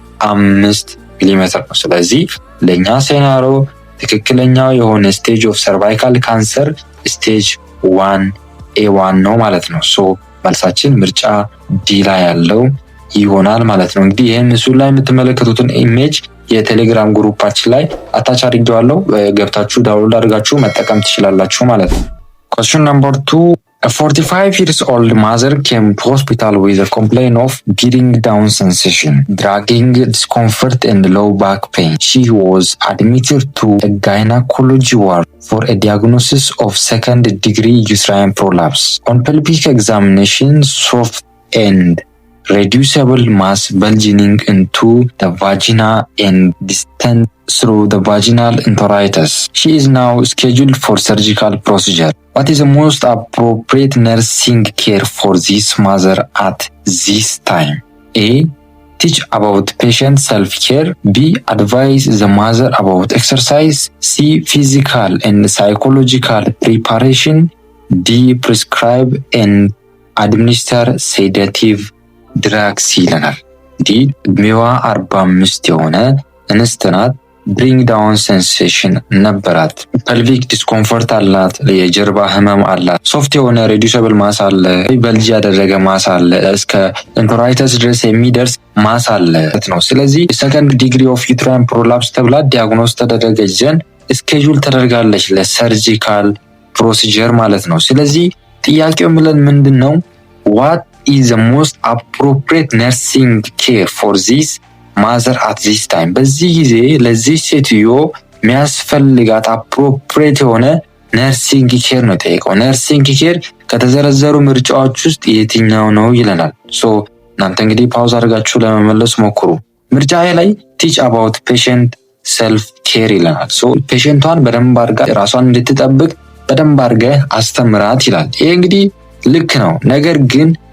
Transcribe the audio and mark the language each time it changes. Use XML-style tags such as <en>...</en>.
<am>5 ሚሊሜትር ነው። ስለዚህ ለኛ ሴናሪዮ ትክክለኛው የሆነ ስቴጅ ኦፍ ሰርቫይካል ካንሰር ስቴጅ 1A1 ነው ማለት ነው። ሶ መልሳችን ምርጫ ዲ ላይ ያለው ይሆናል ማለት ነው። እንግዲህ ይህን ምስሉ ላይ የምትመለከቱትን ኢሜጅ የቴሌግራም ግሩፓችን ላይ አታች አድርጌዋለሁ። ገብታችሁ ዳውንሎድ አድርጋችሁ መጠቀም ትችላላችሁ ማለት ነው።</am> <en>Question number 2. A 45 years old mother came to hospital with a complaint of beating down sensation, dragging, discomfort and low back pain. She was admitted to a gynecology ward for a diagnosis of second-degree uterine prolapse. On pelvic examination, soft and reducible mass bulging into the vagina and distant through the vaginal enteritis. She is now scheduled for surgical procedure. What is the most appropriate nursing care for this mother at this time? A. Teach about patient self-care. B. Advise the mother about exercise. C. Physical and psychological preparation. D. Prescribe and administer sedative drugs</en> <am>ይለናል። እንዲህ እድሜዋ 45 የሆነ እንስት ናት። ብሪንግ ዳውን ሴንሴሽን ነበራት። ፐልቪክ ዲስኮምፎርት አላት። የጀርባ ህመም አላት። ሶፍት የሆነ ሬዲዩሰብል ማስ አለ። በልጅ ያደረገ ማስ አለ። እስከ ኢንተራይተስ ድረስ የሚደርስ ማስ አለ ነው። ስለዚህ ሰከንድ ዲግሪ ኦፍ ዩትራይን ፕሮላፕስ ተብላ ዲያግኖስ ተደረገች ዘንድ ስኬጁል ተደርጋለች ለሰርጂካል ፕሮሲጀር ማለት ነው። ስለዚህ ጥያቄው የሚለን ምንድን ነው?</am> <en>what is the most appropriate nursing care for this mother at this time?</en> <am>በዚህ ጊዜ ለዚህ ሴትዮ የሚያስፈልጋት አፕሮፕሪየት የሆነ ነርሲንግ ኬር ነው ጠይቀው። ነርሲንግ ኬር ከተዘረዘሩ ምርጫዎች ውስጥ የትኛው ነው ይለናል። ሶ እናንተ እንግዲህ ፓውዝ አድርጋችሁ ለመመለስ ሞክሩ። ምርጫ ላይ ቲች አባውት ፔሸንት ሰልፍ ኬር ይለናል። ሶ ፔሸንቷን በደንብ አድርጋ ራሷን እንድትጠብቅ በደንብ አድርገህ አስተምራት ይላል። ይሄ እንግዲህ ልክ ነው፣ ነገር ግን</am>